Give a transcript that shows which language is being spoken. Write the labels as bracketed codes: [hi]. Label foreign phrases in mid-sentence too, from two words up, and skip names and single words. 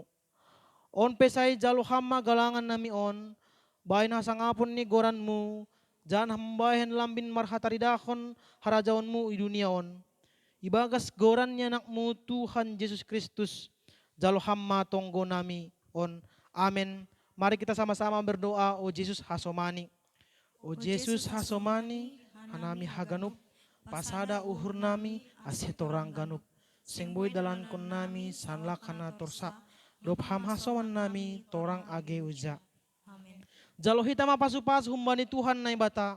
[bts] On pesai jalu hama galangan nami on bain hasangapun ni goranmu jangan hambahen lambin marhataridahon harajaonmu i dunia on. Ibagas gorannya nakmu Tuhan Yesus Kristus jalu hama tonggo nami on. Amin. [id] Mari kita sama-sama berdoa, [bts] O Yesus hasomani. O Yesus hasomani, hanami haganup, pasada uhur nami, asetorang ganup. Sing boy dalan kon nami, sanlakana torsa, dop ham hasoman nami, torang age uja. Jalo hita mapasu-pasu humbani Tuhan naibata.